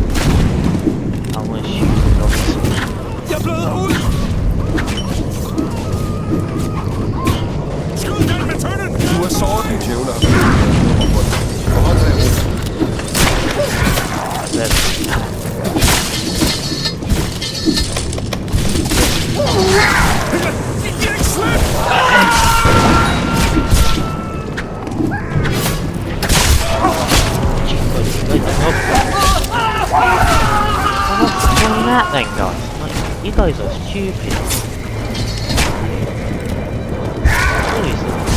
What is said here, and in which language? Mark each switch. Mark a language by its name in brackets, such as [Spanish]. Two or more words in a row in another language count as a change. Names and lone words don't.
[English] I want to shoot the zombies. [Danish] Jeg bløder ud! Skyd den med tønden! Du er såret, din djævle har virkelig lavet nummer på dig. Forhold dig i ro. I giver ikke slip! [English] That then, guys. Like, you guys are stupid. Seriously.